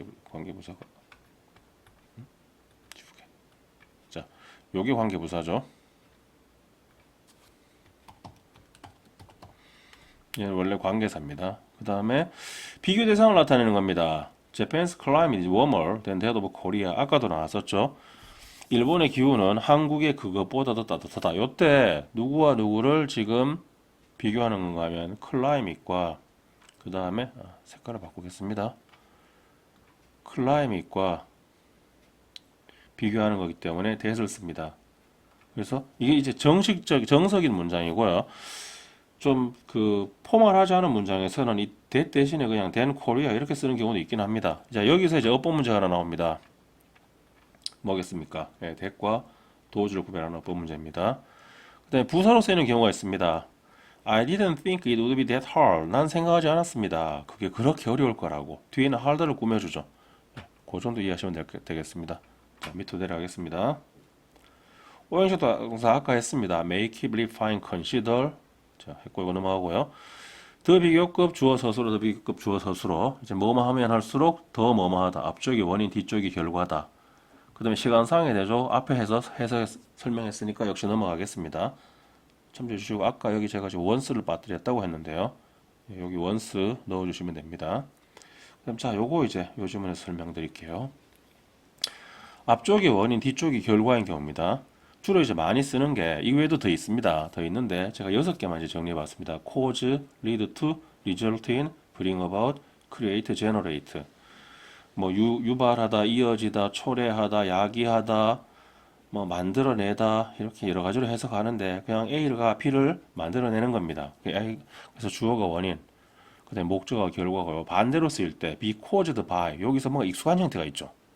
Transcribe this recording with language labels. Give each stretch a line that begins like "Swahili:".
Korean: 관계 부사가 지우개. 자, 요게 관계 부사죠. 얘는 원래 관계사입니다. 그 다음에 비교 대상을 나타내는 겁니다.
English: Japan's climate is warmer than that of Korea.
Korean: 아까도 나왔었죠. 일본의 기후는 한국의 그것보다 더 따뜻하다. 이때 누구와 누구를 지금 비교하는 건가 하면 climate과 그 다음에 색깔을 바꾸겠습니다. climate과 비교하는 거기 때문에 that을 씁니다. 그래서 이게 이제 정석인 문장이고요. 좀 그 포멀하지 않은 문장에서는 이 that 대신에 그냥
English: than Korea
Korean: 이렇게 쓰는 경우도 있긴 합니다. 자, 여기서 이제 어법 문제가 하나 나옵니다. 뭐겠습니까? 네, that과 도주를 구별하는 어법 문제입니다. 그 다음에 부사로 쓰이는 경우가 있습니다.
English: I didn't think it would be that hard.
Korean: 난 생각하지 않았습니다. 그게 그렇게 어려울 거라고. 뒤에는 hard를 꾸며주죠. 그 정도 이해하시면 되겠습니다. 자, 밑으로 내려가겠습니다. 오형식 동사 아까 했습니다.
English: make, believe, find, consider.
Korean: 자, 했고 이거 넘어가고요. 더 비교급 주어 서술어, 더 비교급 주어 서술어. 이제 뭐뭐 하면 할수록 더 뭐뭐 하다. 앞쪽이 원인, 뒤쪽이 결과다. 그 다음에 시간상의 대조 앞에 해서 설명했으니까 역시 넘어가겠습니다. 참조해 주시고 아까 여기 제가 지금 원스를 빠뜨렸다고 했는데요. 여기 원스 넣어주시면 됩니다. 그럼 자, 요거 이제 요즘에 설명드릴게요. 앞쪽이 원인, 뒤쪽이 결과인 경우입니다. 주로 이제 많이 쓰는 게 이 외에도 더 있습니다. 더 있는데 제가 6개만 이제 정리해봤습니다.
English: cause, lead to, result in, bring about, create, generate.
Korean: 뭐 유발하다, 이어지다, 초래하다, 야기하다, 뭐 만들어내다 이렇게 여러 가지로 해석하는데 그냥 A가 B를 만들어내는 겁니다. 그래서 주어가 원인, 그다음에 목적어가 결과고요. 반대로 쓰일 때
English: be caused by
Korean: 여기서 뭔가 익숙한 형태가 있죠.